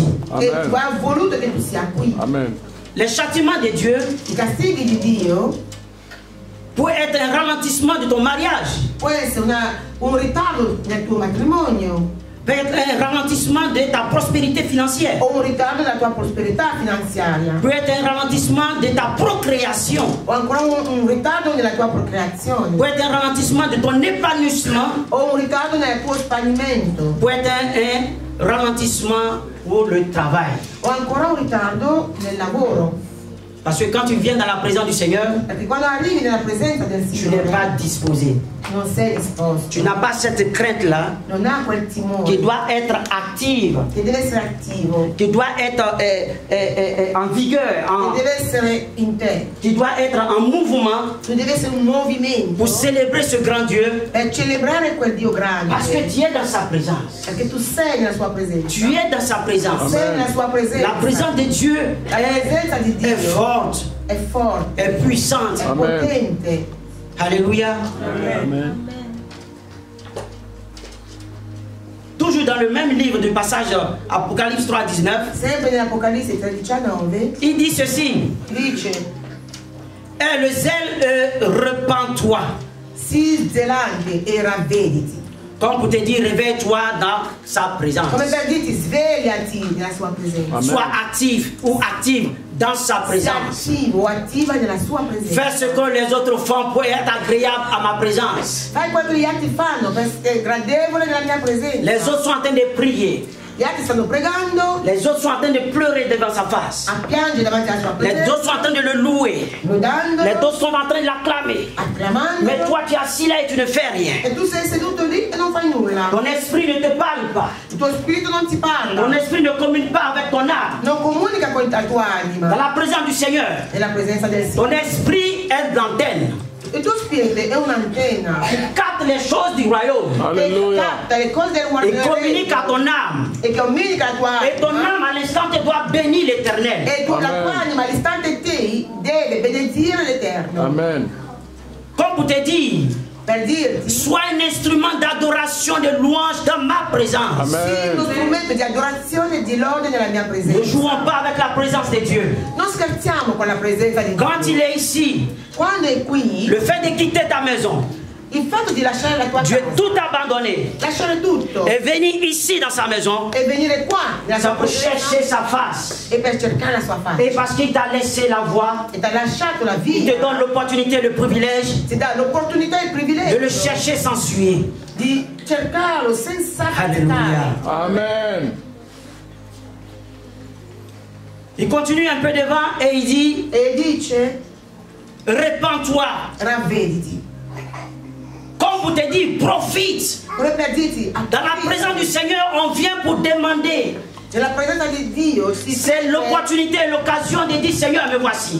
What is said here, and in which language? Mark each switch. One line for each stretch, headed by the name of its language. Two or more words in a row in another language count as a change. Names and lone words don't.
Italian: e Amen. tu ha voluto che tu sia qui. Amen.
French: Les châtiments de Dieu
Italian: I castighi di Dio
French: peut être un ralentissement de ton mariage,
Italian: può essere un ritardo nel tuo matrimonio
French: peut être un ralentissement de ta prospérité financière,
Italian: o un ritardo nella tua prosperità finanziaria
French: peut être un ralentissement de ta procréation,
Italian: o ancora un ritardo nella tua procreazione
French: peut être un ralentissement de ton épanouissement,
Italian: o un ritardo nel tuo spanimento
French: peut être un ralentissement pour le travail.
Italian: o ancora un ritardo nel lavoro.
French: Parce que quand tu viens dans la présence du Seigneur,
Italian: Perché quando arrivi nella presenza del
French: tu n'es
Italian: Signore
French: pas disposé.
Italian: non sei disposto,
French: Tu n'as pas cette crainte-là
Italian: non ha quel timore
French: qui doit être active,
Italian: che deve essere attivo,
French: qui doit être en vigueur,
Italian: che deve essere in te,
French: qui doit être en mouvement
Italian: tu deve essere un movimento
French: pour célébrer ce grand Dieu.
Italian: per celebrare quel Dio
French: Parce que
Italian: grande,
French: tu es dans sa présence.
Italian: perché tu sei nella sua presenza,
French: Tu es dans sa présence.
Italian: sei nella sua
French: La
Italian: presenza,
French: présence de Dieu
Italian: la presenza di Dio
French: est forte,
Italian: è forte,
French: est puissante.
Italian: è Amen. potente.
French: Alléluia. Amen. Toujours dans le même livre du passage Apocalypse 3, 19,
Italian: Sempre nell'Apocalisse 13:19
French: il dit ceci.
Italian: dice:
French: Et le zèle, repens-toi.
Italian: sii zelante e ravvediti.
French: Comme pour te dire, réveille-toi dans sa présence.
Italian: Come per dirti svegliati nella sua presenza. Amen.
French: Sois actif ou active dans sa
Italian: Sia
French: présence.
Italian: attivo o attiva nella sua presenza.
French: Fais ce que les autres font pour être agréable à ma présence.
Italian: Fai quello che gli altri fanno per essere gradevole nella mia presenza.
French: Les autres sont en train de prier.
Italian: Gli altri stanno pregando,
French: Les autres sont en train de pleurer devant sa face.
Italian: a piangere davanti alla sua
French: Les
Italian: presenza,
French: autres sont en train de le louer.
Italian: lodando,
French: Les autres sont en train de l'acclamer.
Italian: acclamando.
French: Mais toi, tu es assis là et tu ne fais rien.
Italian: E tu sei seduto lì e non fai nulla.
French: Ton esprit ne te parle pas.
Italian: Il tuo spirito non ti
French: Ton
Italian: parla,
French: esprit ne communique pas avec ton âme.
Italian: non comunica con la tua
French: Dans
Italian: anima
French: la présence du Seigneur,
Italian: nella presenza del
French: ton
Italian: Signore.
French: esprit est l'antenne.
Italian: Il tuo spirito è un'antenna
French: Il capte les choses du royaume
Italian: che
French: Alléluia.
Italian: capta le cose del
French: et communique à
Italian: guardiano
French: ton âme.
Italian: e che comunica la tua
French: Et ton
Italian: anima.
French: âme à l'instant te doit bénir l'éternel.
Italian: E tu, la Amen. tua anima all'istante te deve benedire l'Eterno. Amen.
French: Comme pour te dire,
Italian: Per dirti,
French: sois un instrument d'adoration, de louange dans ma présence.
Italian: sii uno Amen. strumento di adorazione e di lode nella mia
French: Ne
Italian: presenza.
French: jouons pas avec la présence de Dieu.
Italian: Non scherziamo con la presenza di
French: Quand il
Italian: Dio.
French: est ici,
Italian: Quando è qui,
French: le fait de quitter ta maison,
Italian: il fatto di lasciare la tua
French: Dieu
Italian: casa,
French: tout abandonné
Italian: lasciare tutto
French: et venir ici dans sa maison,
Italian: e venire qua nella
French: c'est
Italian: sua
French: pour chercher
Italian: presenza
French: sa face.
Italian: e per cercare la sua
French: Et
Italian: faccia.
French: parce qu'il t'a laissé la voie,
Italian: E ti ha lasciato la
French: il
Italian: vita,
French: te donne l'opportunité, le privilège
Italian: ti dà l'opportunità e il
French: de le
Italian: privilegio
French: chercher sans suer.
Italian: di cercarlo senza
French: Alléluia.
Italian: aspettare. Amen.
French: Il continue un peu devant et il dit,
Italian: E dice,
French: répands-toi.
Italian: ravvediti.
French: Comme pour te dire, profite.
Italian: Come per dirti,
French: Dans la présence du Seigneur, on vient pour demander.
Italian: nella presenza di Dio
French: C'est l'opportunité et l'occasion de dire, Seigneur, me voici.